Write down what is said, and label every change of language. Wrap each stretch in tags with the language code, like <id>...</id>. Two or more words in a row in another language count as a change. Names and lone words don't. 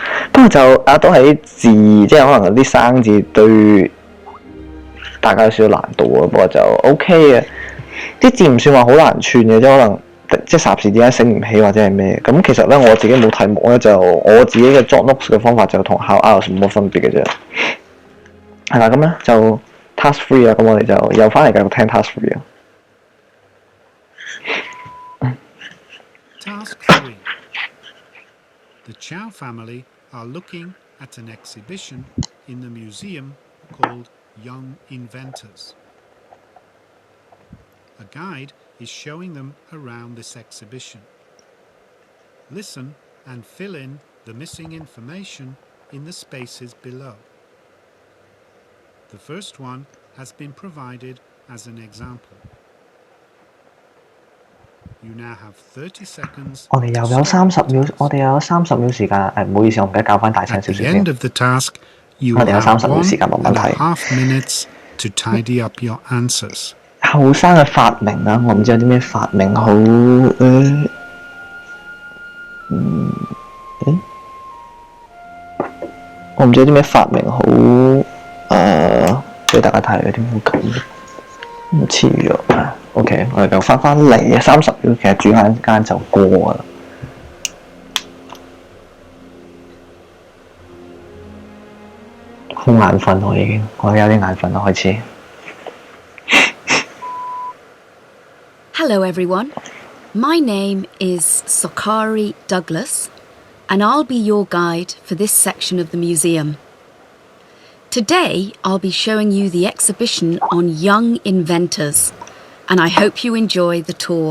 <yue>不過就都係啲字，即係可能啲生字對大家有少少難度啊。不過就 OK 嘅，啲字唔算話好難串嘅，即係可能。即係霎時之間醒唔起或者係咩咁，其實咧我自己冇題目咧，就我自己嘅作 notes 嘅方法就同考 IELTS 冇乜分別嘅啫。係啦，咁咧就 task 3啦，咁我哋就又翻嚟繼續聽 task 3啊。</yue> <en>Task 3. The Chow family are looking at an exhibition in the museum called Young Inventors. A guide is showing them around this exhibition. Listen and fill in the missing information in the spaces below. The first one has been provided as an example. You now have 30 seconds.</en> <yue>我哋又有30秒，我哋又有30秒時間。唔好意思，我唔記得較翻大聲少少先。</yue> <en>At the end of the task, you will have 1.5 minutes to tidy up your answers.</en> <yue>後生嘅發明啊，我唔知有啲咩發明好我唔知有啲咩發明好俾大家睇有啲冇咁唔似咗啊！ OK， 我哋就翻嚟啊，30秒其實轉眼間就過啦。好眼瞓我已經，我有啲眼瞓啦開始。</yue> <en>Hello everyone, my name is Sokari Douglas and I'll be your guide for this section of the museum. Today I'll be showing you the exhibition on young inventors and I hope you enjoy the tour.</en>